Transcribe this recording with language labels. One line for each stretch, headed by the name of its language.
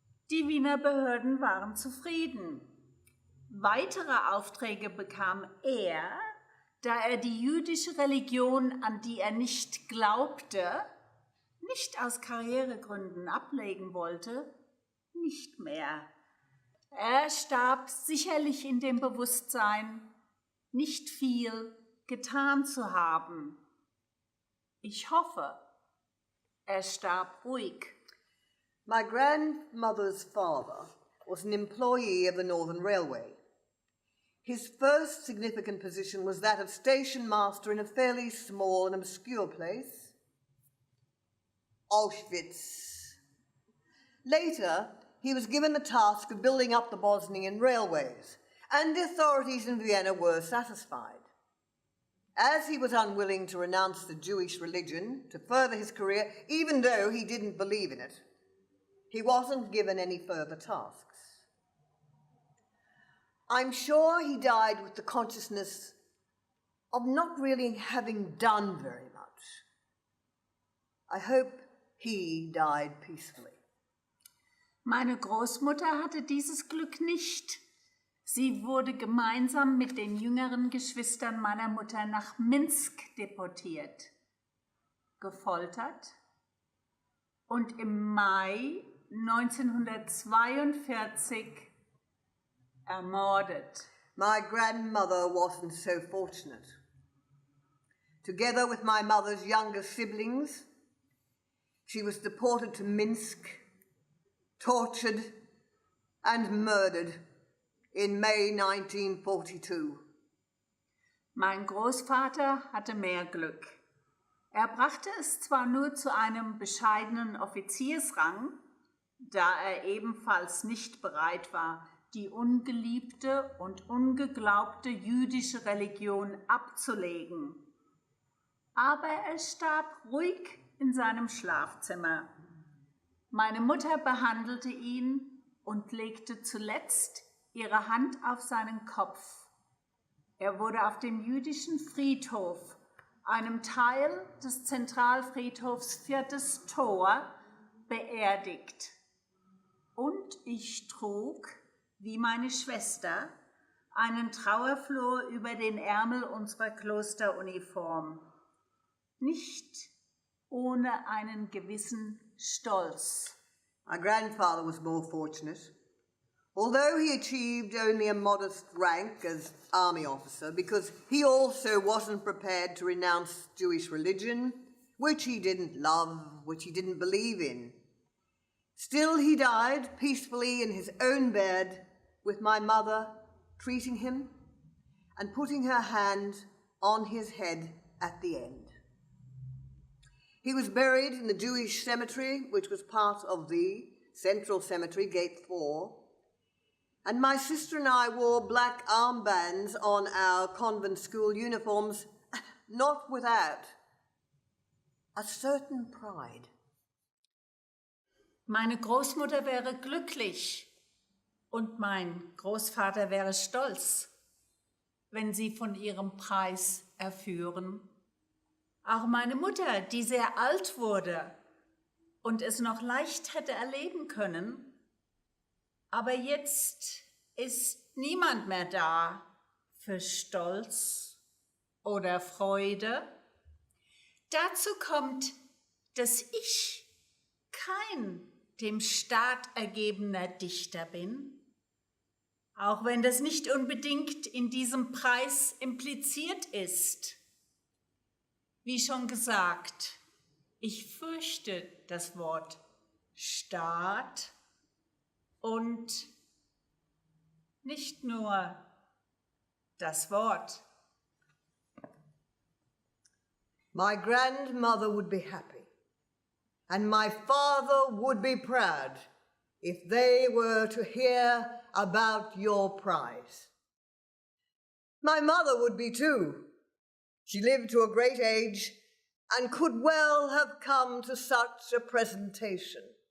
German: Die Wiener Behörden waren zufrieden. Weitere Aufträge bekam er, da er die jüdische Religion, an die er nicht glaubte, nicht aus Karrieregründen ablegen wollte, nicht mehr. Er starb sicherlich in dem Bewusstsein, nicht viel getan zu haben. Ich hoffe, er starb ruhig.
English: My grandmother's father was an employee of the Northern Railway. His first significant position was that of station master in a fairly small and obscure place, Auschwitz. Later, he was given the task of building up the Bosnian railways, and the authorities in Vienna were satisfied. As he was unwilling to renounce the Jewish religion to further his career, even though he didn't believe in it, he wasn't given any further tasks. I'm sure he died with the consciousness of not really having done very much. I hope he died peacefully.
German: Meine Großmutter hatte dieses Glück nicht. Sie wurde gemeinsam mit den jüngeren Geschwistern meiner Mutter nach Minsk deportiert, gefoltert und im Mai 1942 ermordet.
English: My grandmother wasn't so fortunate. Together with my mother's younger siblings, she was deported to Minsk, tortured and murdered in May 1942.
German: Mein Großvater hatte mehr Glück. Er brachte es zwar nur zu einem bescheidenen Offiziersrang, da er ebenfalls nicht bereit war, die ungeliebte und ungeglaubte jüdische Religion abzulegen. Aber er starb ruhig in seinem Schlafzimmer. Meine Mutter behandelte ihn und legte zuletzt ihre Hand auf seinen Kopf. Er wurde auf dem jüdischen Friedhof, einem Teil des Zentralfriedhofs Viertes Tor, beerdigt. Und ich trug, wie meine Schwester, einen Trauerflor über den Ärmel unserer Klosteruniform. Nicht ohne einen gewissen Stolz.
English: My grandfather was more fortunate. Although he achieved only a modest rank as army officer, because he also wasn't prepared to renounce Jewish religion, which he didn't love, which he didn't believe in. Still he died peacefully in his own bed, with my mother treating him and putting her hand on his head at the end. He was buried in the Jewish cemetery, which was part of the Central Cemetery, Gate 4, And my sister and I wore black armbands on our convent school uniforms, not without a certain pride.
German: Meine Großmutter wäre glücklich und mein Großvater wäre stolz, wenn sie von ihrem Preis erführen. Auch meine Mutter, die sehr alt wurde und es noch leicht hätte erleben können, aber jetzt ist niemand mehr da für Stolz oder Freude. Dazu kommt, dass ich kein dem Staat ergebener Dichter bin, auch wenn das nicht unbedingt in diesem Preis impliziert ist. Wie schon gesagt, ich fürchte das Wort Staat und nicht nur das Wort.
English: My grandmother would be happy, and my father would be proud if they were to hear about your prize. My mother would be too. She lived to a great age and could well have come to such a presentation.